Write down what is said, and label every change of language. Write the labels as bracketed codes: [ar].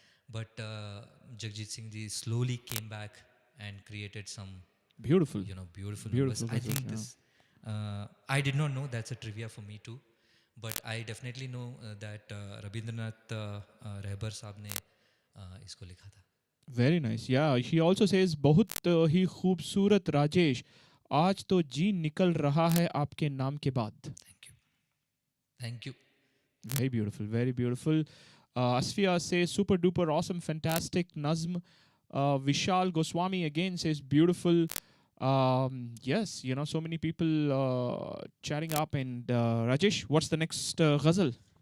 [en] But Jagjit Singh ji slowly came back and created some beautiful numbers. I think this, I did not know, that's a trivia for me too. But I definitely know that Rabindranath Rehbar [hi] साहब ने इसको लिखा था. [en] Very nice. Yeah, he also says, [hi] बहुत ही खूबसूरत राजेश, आज तो जी निकल रहा है आपके नाम के बाद. [en] Thank you. Very beautiful, very beautiful. Asfiya says, super duper awesome, fantastic Nazm. Vishal Goswami again says, beautiful. Yes, so many people chatting up. And Rajesh, what's the next ghazal?